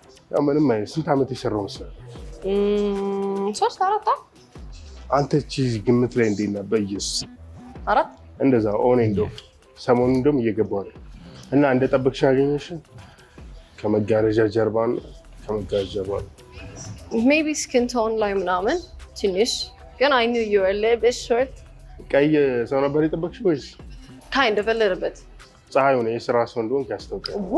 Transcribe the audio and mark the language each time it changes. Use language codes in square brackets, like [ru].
[am] ያው ምንም አይነት ስንት ዓመት የሰራው መሰለህ? 3-4 አንተ እቺ ግምት ላይ እንዴት ነህ? በኢየሱስ 4 እንደዛ ኦን ኤንድ ኦፍ ሰሞኑን እንደውም እየገባሁ ነው። እና እንደጠበቅሽ ያገኘሽ ከመጋረጃ ጀርባ ነው። ከመጋረጃ ጀርባ ነው። [en] ሜቢ ስኪን ቶን [am] ላይ ምናምን ትንሽ ግን [en] I knew you were a little bit short. [am] ቀይ ሰው ነበር የጠበቅሽ ወይስ [en] kind of a little bit? [am] ፀሐዩ ነው የስራ ሰው እንደሆንክ ያስታውቃል።